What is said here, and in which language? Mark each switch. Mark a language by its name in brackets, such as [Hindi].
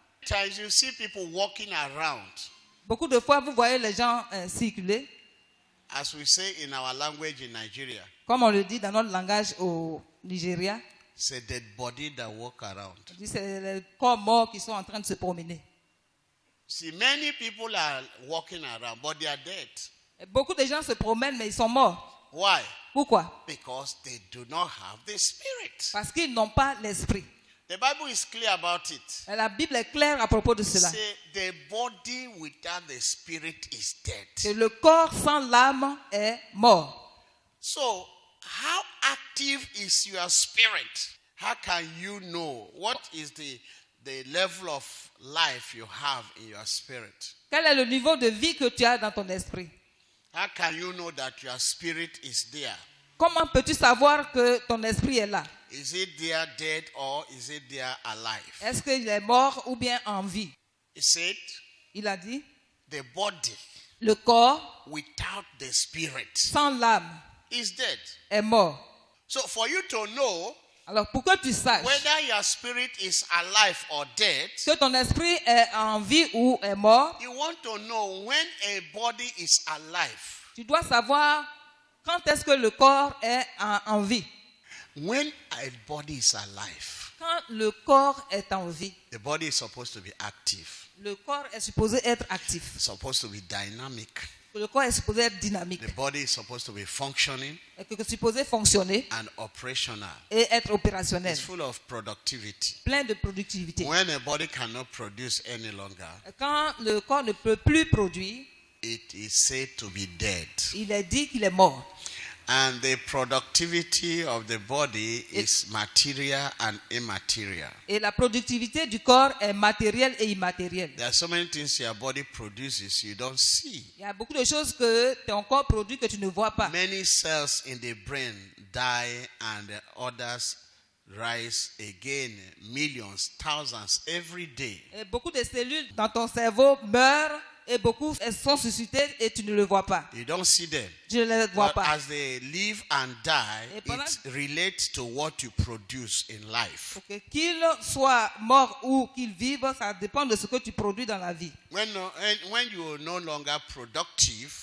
[English] Sometimes you see people walking around, [French] Beaucoup de fois, vous voyez les gens circuler, [English] as we say in our language in Nigeria, [French] comme on le dit dans notre langage au Nigeria. [English] it's a dead body that walk around. [French] On dit c'est les corps morts qui sont en train de se promener. [English] See, many people are walking around, but they are dead. [French] Et beaucoup de gens se promènent, mais ils sont morts. [English] Why? [French] Pourquoi? [English] Because they do not have the spirit. [French] Parce qu'ils n'ont pas l'esprit. [English] The Bible is clear about it. [French] Et la Bible est claire à propos de cela. [English] Say the body without the spirit is dead. [French] Que le corps sans l'âme est mort. [English] So, how active is your spirit? How can you know what is the level of life you have in your spirit? [French] Quel est le niveau de vie que tu as dans ton esprit? [English] How can you know that your spirit is there? [French] Comment peux-tu savoir que ton esprit est là? [English] Is it there dead or is it there alive? [French] Est-ce qu'il est mort ou bien en vie? [English] He said, [French] Il a dit, [English] the body [French] le corps [English] without the spirit [French] sans l'âme [English] is dead. [French] est mort. [English] So for you to know [French] Alors pour que tu saches [English] whether your spirit is alive or dead, [French] que ton esprit est en vie ou est mort, [English] you want to know when a body is alive. [French] tu dois savoir quand est-ce que le corps est en vie. [English] When a body is alive, [French] Quand le corps est en vie, [English] the body is supposed to be active, [French] le corps est supposé être actif. [English] supposed to be dynamic. [French] Le corps est supposé être dynamique. [English] The body is supposed to be functioning [French] Et que c'est supposé fonctionner [English] and operational. [French] et être opérationnel. [English] It's full of productivity. [French] Plein de productivité. [English] When a body cannot produce any longer, [French] Quand le corps ne peut plus produire, [English] it is said to be dead. [French] il est dit qu'il est mort. [English] And the productivity of the body is material and immaterial. [French] Et la productivité du corps est matérielle et immatérielle. [English] There are so many things your body produces you don't see. [French] Il y a beaucoup de choses que ton corps produit que tu ne vois pas. [English] Many cells in the brain die and others rise again, millions, thousands every day. [French] Et beaucoup de cellules dans ton cerveau meurent et beaucoup sont suscitées et tu ne le vois pas. [English] You don't see them. [French] Je ne les vois [English] But [French] pas. [English] as they live and die, [French] Et pendant- [English] it relates to what you produce in life. Okay. [French] Qu'ils soient morts ou qu'ils vivent, ça dépend de ce que tu produis dans la vie. [English] When you are no longer productive,